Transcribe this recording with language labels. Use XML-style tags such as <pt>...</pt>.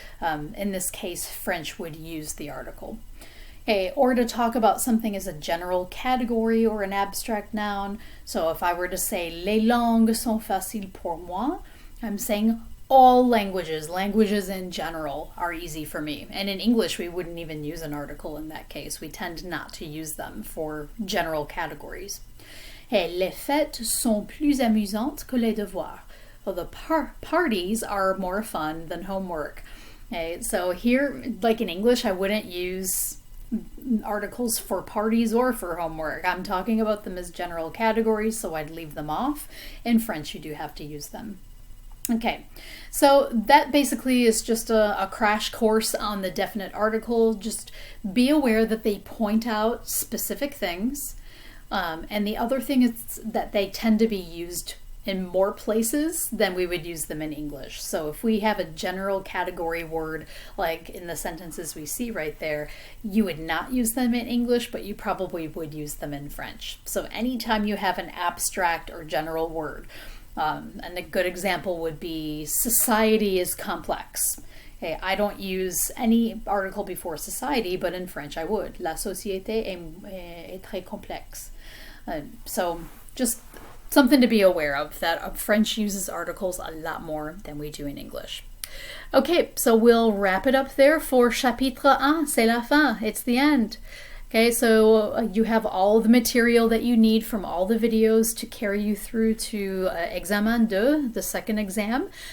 <en>In this case, French would use the article. Okay, or to talk about something as a general category or an abstract noun. So if I were to say,</en> <fr>les langues sont faciles pour moi,</fr> <en>I'm saying all languages in general are easy for me. And in English, we wouldn't even use an article in that case. We tend not to use them for general categories.</en> <fr>Hey, les fêtes sont plus amusantes que les devoirs.</fr> <en>Well, the parties are more fun than homework. Okay, so here, like in English, I wouldn't use articles for parties or for homework. I'm talking about them as general categories, so I'd leave them off. In French, you do have to use them. Okay, so that basically is just a crash course on the definite article. Just be aware that they point out specific things. And the other thing is that they tend to be used in more places than we would use them in English. So if we have a general category word, like in the sentences we see right there, you would not use them in English, but you probably would use them in French. So anytime you have an abstract or general word, and a good example would be society is complex. Okay, I don't use any article before society, but in French I would.</en> <fr>La société est très complexe.</fr> <en>So just something to be aware of, that French uses articles a lot more than we do in English. Okay, so we'll wrap it up there for chapitre 1.</en> <fr>C'est la fin.</fr> <en>It's the end. Okay, so you have all the material that you need from all the videos to carry you through to Examen 2, the second exam.</en>